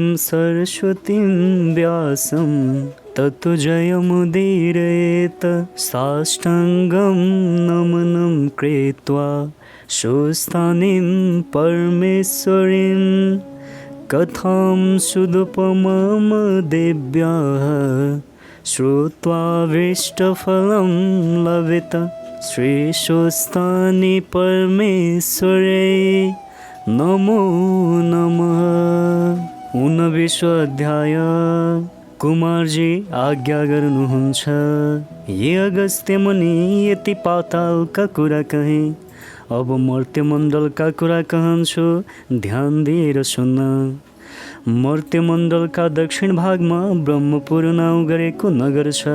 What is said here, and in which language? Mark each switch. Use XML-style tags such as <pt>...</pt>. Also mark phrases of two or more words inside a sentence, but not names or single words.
<sa>सरस्वतीं व्यासं ततो जयमुदीरयेत साष्टाङ्गं नमनं कृत्वा शोस्तानीं परमेश्वरीं कथां सुदुपमां देव्याः श्रुत्वाभीष्टफलं लभेत श्रीशोस्तानि परमेश्वरे नमो नमः।</sa> <ne>19 अध्याय। कुमारजी आज्ञा गर्नुहुन्छ। ये अगस्त्य मुनि यति पातालका कुरा कहे, अब मर्त्यमण्डलका कुरा कहन्छु, ध्यान दिएर सुन्न। मर्त्यमण्डलका दक्षिण भागमा ब्रह्मपुर नाउँ गरेको नगर छ।</ne>